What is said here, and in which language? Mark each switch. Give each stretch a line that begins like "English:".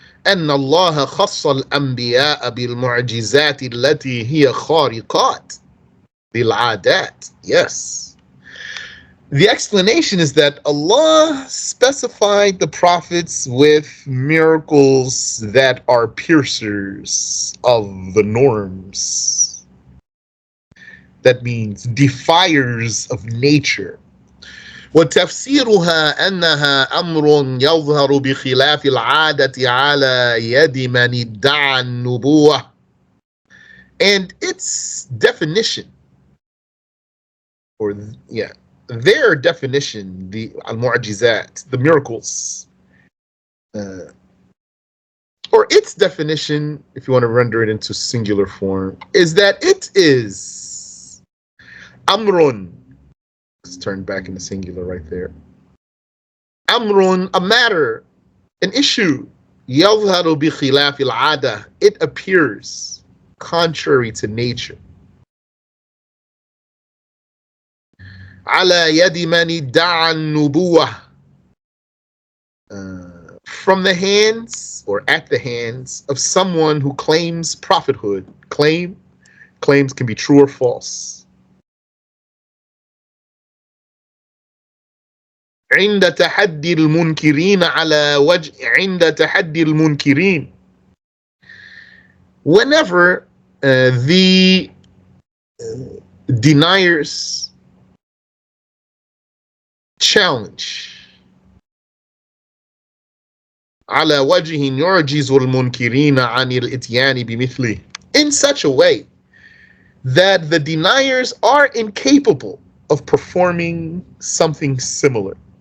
Arabic: أن الله خص الأنبياء بالمعجزات التي هي خارقات بالعادات.
English: Yes. The explanation is that Allah specified the prophets with miracles that are piercers of the norms. That means defiers of nature.
Arabic: وتفسيرها أنها أمر يظهر بخلاف العادة على يد من ادعى النبوة.
English: And its definition, their definition, the al-mu'jizat, the miracles, or its definition, if you want to render it into singular form, is that it is amrun. Let's turn back into singular right there. Amrun, a matter, an issue.
Arabic: يظهر بخلاف العادة.
English: It appears contrary to nature.
Arabic: على يد من ادعى النبوة.
English: From the hands or at the hands of someone who claims prophethood. Claims can be true or false.
Arabic: عند تحدي المنكرين على وجه عند تحدي المنكرين.
English: Whenever the deniers challenge
Arabic: على وجه يعجز المنكرين عن الاتيان بمثله,
English: in such a way that the deniers are incapable of performing something similar.